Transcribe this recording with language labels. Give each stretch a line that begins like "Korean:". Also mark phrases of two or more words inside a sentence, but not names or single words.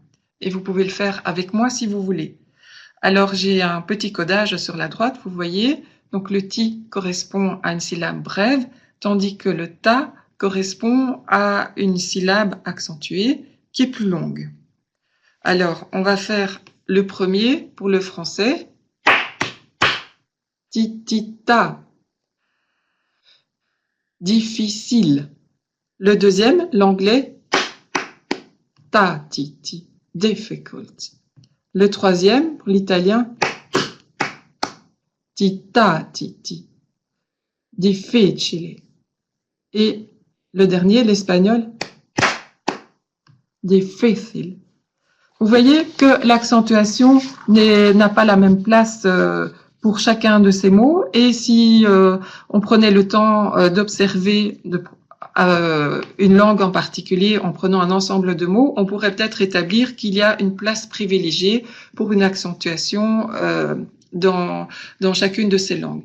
French: Et vous pouvez le faire avec moi si vous voulez. Alors j'ai un petit codage sur la droite, vous voyez. Donc le ti correspond à une syllabe brève, tandis que le ta correspond à une syllabe accentuée qui est plus longue. Alors on va faire le premier pour le français. Ti, ti, ta. Difficile. Le deuxième, l'anglais, ta, ti, ti.
English: Difficult.
French: Le troisième, pour l'italien, ti, ta, ti, ti.
Italian: Difficile.
French: Et le dernier, l'espagnol, difficile. Vous voyez que l'accentuation n'a pas la même place pour chacun de ces mots. Et si on prenait le temps d'observer une langue en particulier en prenant un ensemble de mots, on pourrait peut-être établir qu'il y a une place privilégiée pour une accentuation dans chacune de ces langues.